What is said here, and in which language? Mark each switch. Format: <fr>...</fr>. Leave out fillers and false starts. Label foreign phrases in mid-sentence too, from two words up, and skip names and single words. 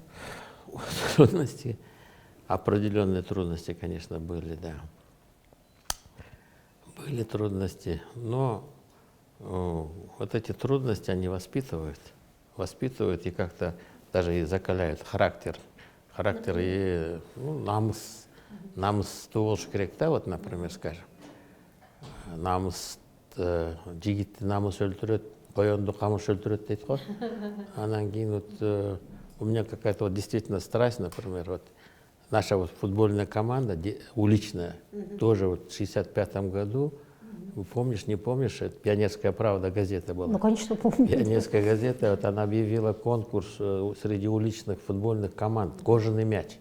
<ru>Трудности, определенные трудности, конечно, были, да. Были трудности, но вот эти трудности, они воспитывают и как-то даже и закаляют характер и</ru> <ky>намыс туылыш керек та,</ky> <ru>вот, например, скажем.</ru> <ky>Жигитти намыс өлтүрөт, коёнду камыш өлтүрөт дейт го. Анан кийин</ky> <ru>вот у меня какая-то вот действительно страсть, например, вот наша вот футбольная команда, уличная, тоже вот в 1965 году, помнишь, не помнишь, это «Пионерская правда» газета была. Ну, конечно, помню. «Пионерская газета», вот она объявила конкурс среди уличных футбольных команд «Кожаный мяч».</ru>